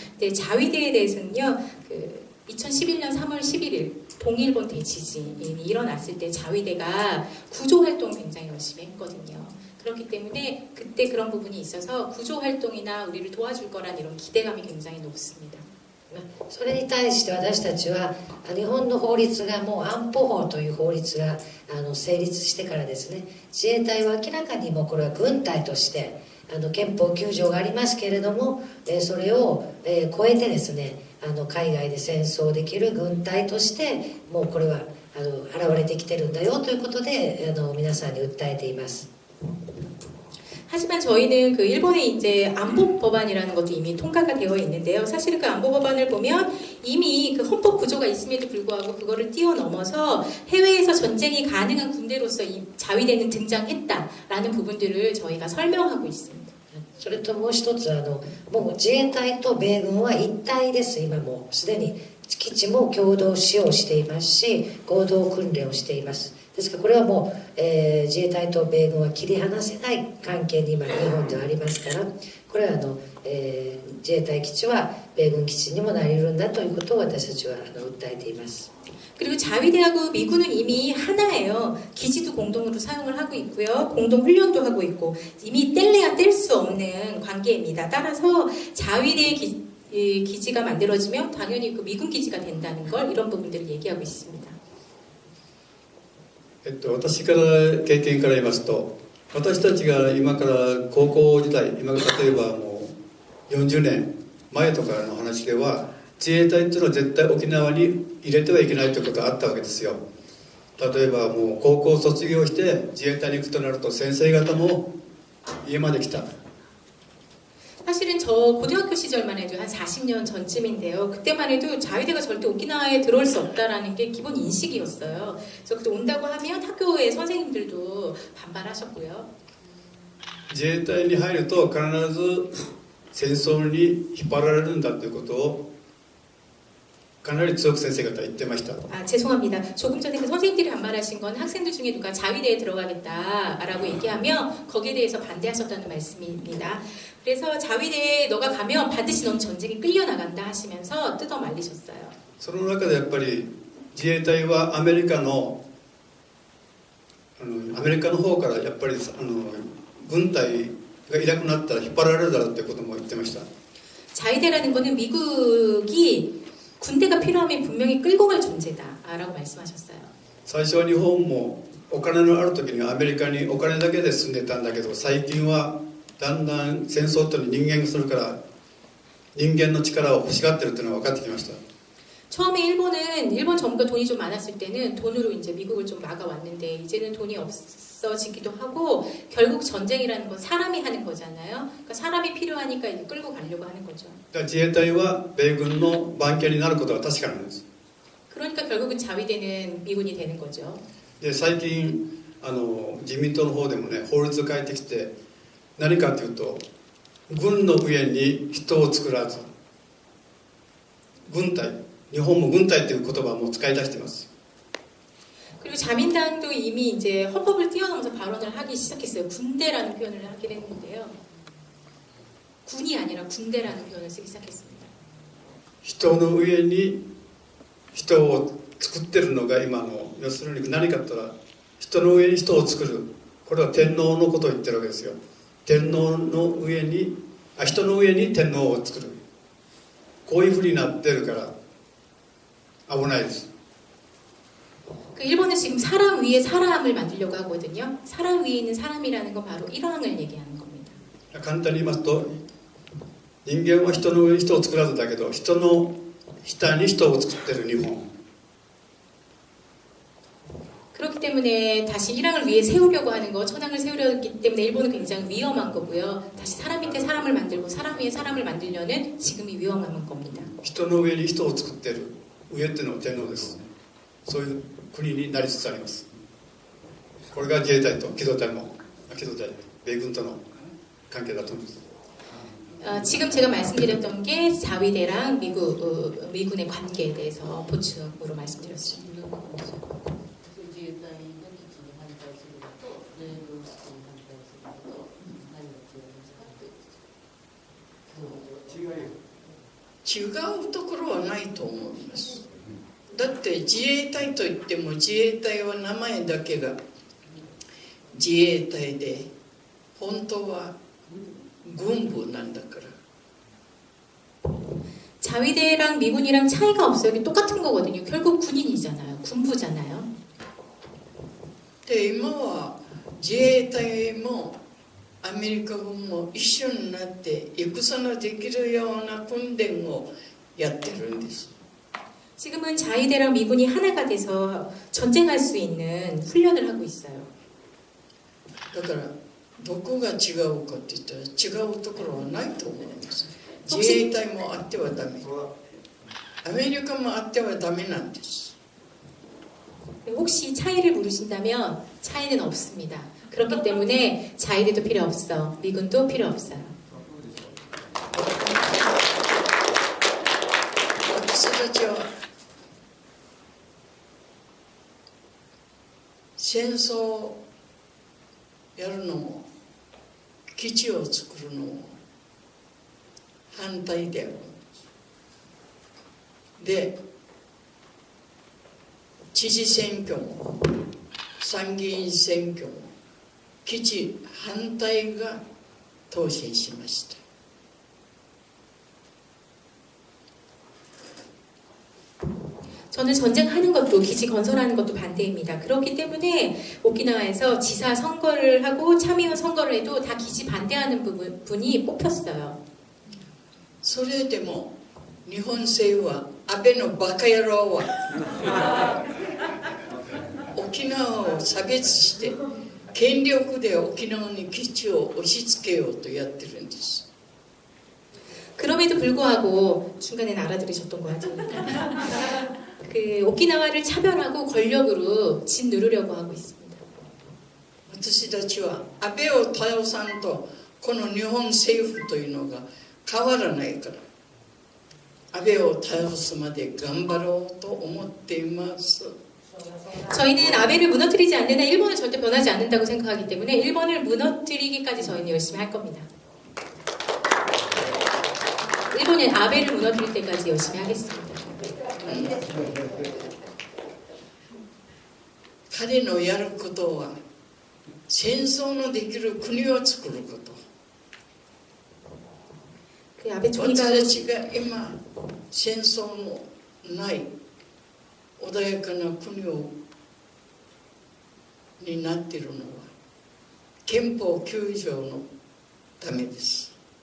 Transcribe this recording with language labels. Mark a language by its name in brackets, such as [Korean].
[Korean] 근데 자위대에 대해서는요, 2011년 3월 11일 동일본 대지진이 일어났을 때 자위대가 구조 활동 굉장히 열심히 했거든요. 그렇기 때문에 그때 그런 부분이 있어서 구조 활동이나 우리를 도와줄 거란 이런 기대감이 굉장히 높습니다. [Japanese] それに対して私たちは日本の法律がもう安保法という法律が成立してからですね、自衛隊は明らかにもうこれは軍隊として憲法9条がありますけれども、それを超えてですね、海外で戦争できる軍隊としてもうこれは現れてきてるんだよということで皆さんに訴えています。 [Korean] 하지만 저희는 그 일본의 이제 안보 법안이라는 것도 이미 통과가 되어 있는데요. 사실은 그 안보 법안을 보면 이미 그 헌법 구조가 있음에도 불구하고 그거를 뛰어넘어서 해외에서 전쟁이 가능한 군대로서 이 자위대는 등장했다라는 부분들을 저희가 설명하고 있습니다. [Japanese] それともう一つもう自衛隊と米軍は一体です。今もうすでに基地も共同使用していますし、合同訓練をしています。ですからこれはもう、自衛隊と米軍は切り離せない関係に今日本ではありますから、これは自衛隊基地は米軍基地にもなり得るんだということを私たちは訴えています。 [Korean] 그리고 자위대하고 미군은 이미 하나예요. 기지도 공동으로 사용을 하고 있고요. 공동 훈련도 하고 있고 이미 뗄래야 뗄 수 없는 관계입니다. 따라서 자위대의 기지가 만들어지면 당연히 그 미군 기지가 된다는 걸 이런 부분들을 얘기하고 있습니다. [Japanese] 私から経験から言いますと、私たちが今から高校時代、今から例えばもう40年前とかの話では、自衛隊っていうのは絶対沖縄に入れてはいけないということがあったわけですよ。例えばもう高校卒業して自衛隊に行くとなると先生方も家まで来た。 [Korean] 사실은 저 고등학교 시절만 해도 한 40년 전쯤인데요. 그때만 해도 자위대가 절대 오키나와에 들어올 수 없다라는 게 기본 인식이었어요. 그래서 그때 온다고 하면 학교의 선생님들도 반발하셨고요. [Japanese] 自衛隊に入ると必ず戦争に引っ張られるんだということをかなり強く先生方は言ってました。 [Korean] 아, 죄송합니다. 조금 전에 그 선생님들이 반발하신 건 학생들 중에 누가 자위대에 들어가겠다라고 얘기하면 거기에 대해서 반대하셨다는 말씀입니다. 그래서 자위대에 너가 가면 반드시 넌 전쟁에 끌려나간다 하시면서 뜯어 말리셨어요. [Japanese] その中でやっぱり自衛隊はアメリカの方からやっぱり軍隊がいなくなったら引っ張られるだろうということも言ってました。 [Korean] 자위대라는 거는 미국이 군대가 필요하면 분명히 끌고 갈 존재다라고 말씀하셨어요. [Japanese] 最初は日本もお金のある時にはアメリカにお金だけで住んでたんだけど、最近はだんだん戦争っていうのは人間がするから人間の力を欲しがってるっていうのが分かってきました。 [Korean] 처음에 일본 정부가 돈이 좀 많았을 때는 돈으로 이제 미국을 좀 막아왔는데 이제는 돈이 없어지기도 하고 결국 전쟁이라는 건 사람이 하는 거잖아요. 그러니까 사람이 필요하니까 이제 끌고 가려고 하는 거죠. [Japanese] だから自衛隊は米軍の番犬になることは確かなんです。 [Korean] 그러니까 결국은 자위대는 미군이 되는 거죠. [Japanese] で最近自民党の方でもね法律を変えてきて、何かというと軍の上に人を作らず軍隊、日本も軍隊という言葉をもう使い出しています。 [Korean] 그리고 자민당도 이미 이제 헌법을 뛰어넘어서 발언을 하기 시작했어요. 군대라는 표현을 하긴 했는데요. 군이 아니라 군대라는 표현을 쓰기 시작했습니다. [Japanese] 人の上に人を作ってるのが今の要するに何かと言ったら人の上に人を作るこれは天皇のことを言ってるわけですよ。天皇の上に人の上に天皇を作る、こういうふうになってるから危ないです。 [Korean] 그 일본은 지금 사람 위에 사람을 만들려고 하거든요. 사람 위에 있는 사람이라는 건 바로 일왕을 얘기하는 겁니다. [Japanese] 簡単に言いますと、人間は人の上に人を作らずだけど、人の下に人を作ってる日本。 [Korean] 그렇기 때문에 다시 일왕을 위에 세우려고 하는 거, 천왕을 세우려기 때문에 일본은 굉장히 위험한 거고요. 다시 사람 밑에 사람을 만들고 사람 위에 사람을 만들려는 지금이 위험한 겁니다. [Japanese] 人の上に人を作ってる、上っていうのは天皇です。そういう国になりつつあります。これが自衛隊と機動隊も、機動隊、米軍との関係だと思います。 [Korean] 지금 제가 말씀드렸던 게 자위대랑 미군의 관계에 대해서 보충으로 말씀드렸습니다. [Japanese] 違うところはないと思います。だって自衛隊といっても自衛隊は名前だけが自衛隊で本当は軍部なんだから。 [Korean] 자위대랑 미군이랑 차이가 없어요. 이게 똑같은 거거든요. 결국 군인이잖아요. 군부잖아요. [Japanese] で今は自衛隊もアメリカ軍も一緒になって戦のできるような訓練をやってるんです。 [Korean] 지금은 자위대랑 미군이 하나가 돼서 전쟁할 수 있는 훈련을 하고 있어요. [Japanese] だからどこが違うかって言ったら違うところはないと思います。自衛隊もあってはダメ、アメリカもあってはダメなんです。 [Korean] 혹시 차이를 물으신다면 차이는 없습니다. 그렇기 때문에 자위대도 필요 없어, 미군도 필요 없어요. [Japanese] 私たちは戦争をやるのも基地を作るのも反対である。で、知事選挙も参議院選挙も基地反対が当選しました。 [Korean] 저는 전쟁하는 것도 기지 건설하는 것도 반대입니다. 그렇기 때문에 오키나와에서 지사 선거를 하고 참의원 선거를 해도 다 기지 반대하는 분이 뽑혔어요. [Japanese] それでも日本政府は安倍のバカ野郎は沖縄を差別して権力で沖縄に基地を押し付けようとやってるんです。 [Korean] 그럼에도 불구하고 중간에 알아들으셨던 것 같습니다. 그 오키나와를 차별하고 권력으로 짓누르려고 하고 있습니다. [Japanese] 私たちは安倍を倒さんとこの日本政府というのが変わらないから安倍を倒すまで頑張ろうと思っています。 [Korean] 저희는 아베를 무너뜨리지 않는 한 일본은 절대 변하지 않는다고 생각하기 때문에 일본을 무너뜨리기까지 저희는 열심히 할 겁니다. 일본은 아베를 무너뜨릴 때까지 열심히 하겠습니다. [Japanese] 彼のやることは戦争のできる国を作ること。 [Korean] 그 아베 총리가 [Japanese] 私たちが今戦争のない穏やかな国になっているのは憲法9条のためです。